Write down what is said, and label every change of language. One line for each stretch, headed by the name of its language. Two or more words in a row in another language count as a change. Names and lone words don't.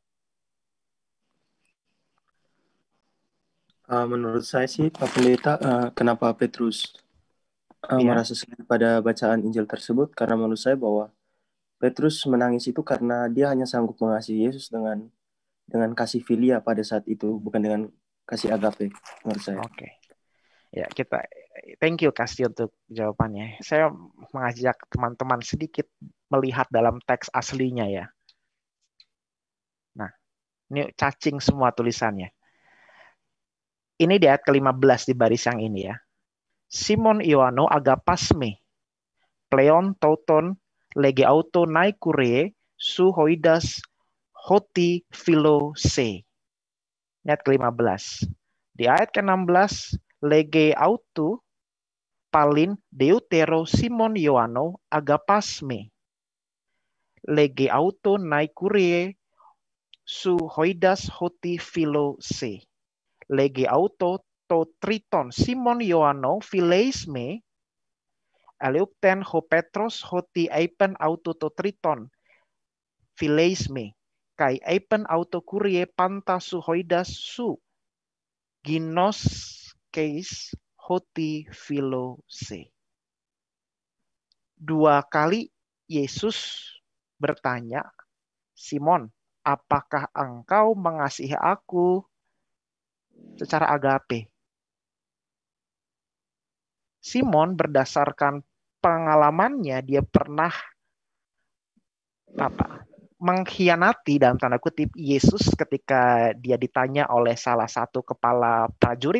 Indonesian: Menurut saya sih, Pak Pendeta, kenapa Petrus Iya. merasa sedih pada bacaan Injil tersebut? Karena menurut saya bahwa Petrus menangis itu karena dia hanya sanggup mengasihi Yesus dengan kasih filia pada saat itu, bukan dengan kasih agape, menurut saya. Oke. Ya,
English: thank you
Indonesian: Kasti untuk jawabannya. Saya mengajak teman-teman sedikit melihat dalam teks aslinya ya. Nah, ini cacing semua tulisannya. Ini di ayat ke-15 di baris yang ini ya.
Greek: Σίμων Ἰωάννου ἀγαπᾷς με πλέον τούτων λέγει αὐτῷ ναί κύριε σὺ οἶδας ὅτι φιλῶ σε.
Indonesian: Ayat ke-15. Di ayat ke-16,
Greek: λέγει αὐτῷ πάλιν δεύτερον Σίμων Ἰωάννου ἀγαπᾷς με λέγει αὐτῷ ναί κύριε σὺ οἶδας ὅτι φιλῶ σε λέγει αὐτῷ τὸ τρίτον Σίμων Ἰωάννου φιλεῖς με ἐλυπήθη ὁ Πέτρος ὅτι εἶπεν αὐτῷ τὸ τρίτον φιλεῖς με καὶ εἶπεν αὐτῷ κύριε πάντα σὺ οἶδας σὺ γινώσκεις ὅτι φιλῶ σε.
Indonesian: 2 kali Yesus bertanya, "Simon, apakah engkau mengasihi aku?" Secara agape. Simon berdasarkan pengalamannya, dia pernah mengkhianati dalam tanda kutip Yesus ketika dia ditanya oleh salah satu kepala prajurit.